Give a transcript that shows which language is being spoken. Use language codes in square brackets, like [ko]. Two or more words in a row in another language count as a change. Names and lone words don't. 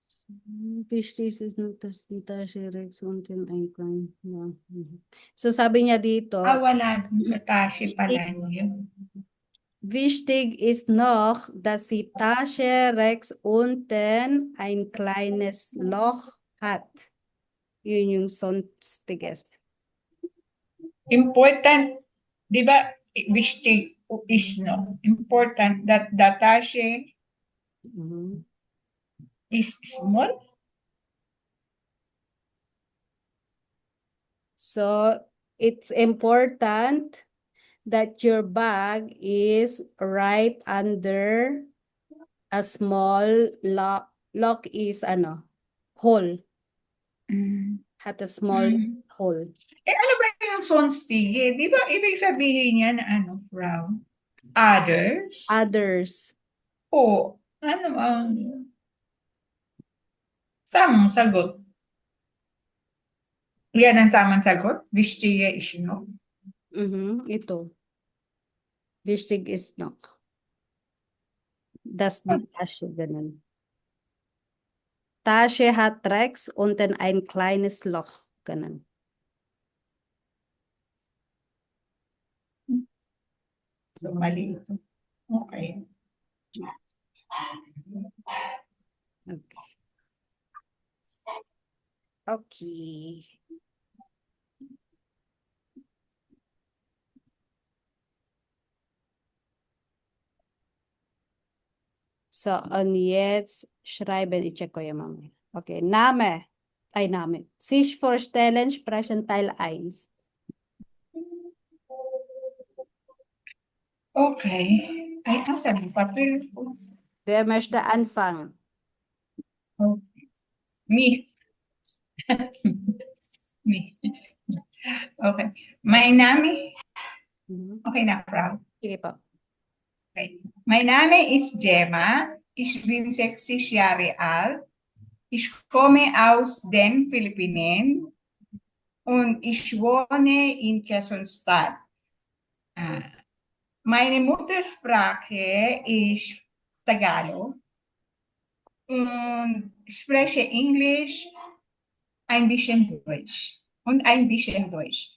[de] Wichtig ist nur, dass die Tasche rechts unten einklang. [tl] Ja. So sabi niya dito, Wala dun sa tashi pala yun. [de] wichtig ist noch, dass die Tasche rechts unten ein kleines Loch hat. [tl] Yun yung sonstiges. Important, di ba, [de] wichtig is no. [en] Important that the tashi Mhm. is small. So it's important that your bag is right under a small lock. Lock is hole. Had a small hole. [tl] Ano ba yung sonstige? Di ba ibig sabihin niya na Frau? [en] Others? Others. [tl] O, ano ang tamang sagot? Yan ang tamang sagot? [de] Wichtige is no. [tl] Ito. [de] Wichtig ist noch. Das die Tasche, ganun. Tasche hat rechts unten ein kleines Loch, [tl] ganun. So, mali ito. Okay. Okay. Okay. So, [de] und jetzt schreiben, [tl] ich check ko yung mamaya. [en] Okay, Name. Name. [de] Sich vorstellen, sprechen Teil 1. Okay. [tl] Ay, asan yung papel? [de] Wer möchte anfangen? [en] Okay. Me. Me. Okay. My name, [tl] okay na, Frau. Sige po. [de] Okay. Mein Name ist Gemma. Ich bin 60 Jahre alt. Ich komme aus den Philippinen und ich wohne in Quezon Stadt. Meine Muttersprache ist Tagalog und spreche Englisch, ein bisschen Deutsch und ein bisschen Deutsch.